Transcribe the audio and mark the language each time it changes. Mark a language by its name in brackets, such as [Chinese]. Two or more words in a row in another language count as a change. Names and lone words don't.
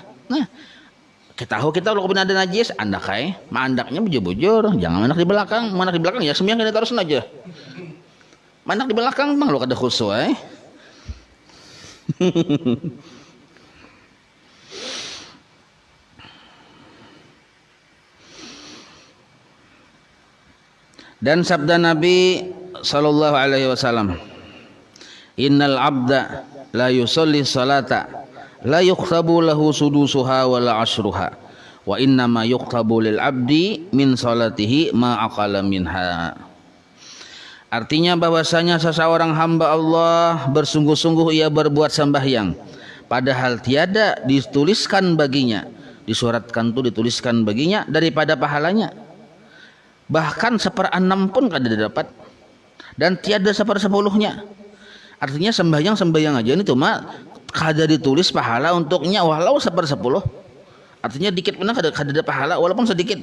[Banjar] Nah kita tahu kita kalau ada najis anda kai mandaknya bujur-bujur, jangan manak di belakang ya sembahyang kita terus aja, manak di belakang bang lo kada khusyuk [Indonesian] Dan sabda Nabi [Arabic] صلى الله عليه وسلم إن العبد ليصلي الصلاة لا يكتب له سدسها ولا عشرها وإن ما يكتب للعبد من صلاته ما عقل منها. [Indonesian] Artinya bahwasanya seseorang hamba Allah bersungguh-sungguh ia berbuat sembahyang padahal tiada dituliskan baginya, disuratkan tuh dituliskan baginya daripada pahalanya, bahkan 1/6 pun kada dapat dan tiada 1/10-nya. [Banjar] Artinya sembahyang aja ini cuma kada ditulis pahala untuknya walau 1/10. Artinya dikit benar kada ada pahala walaupun sedikit.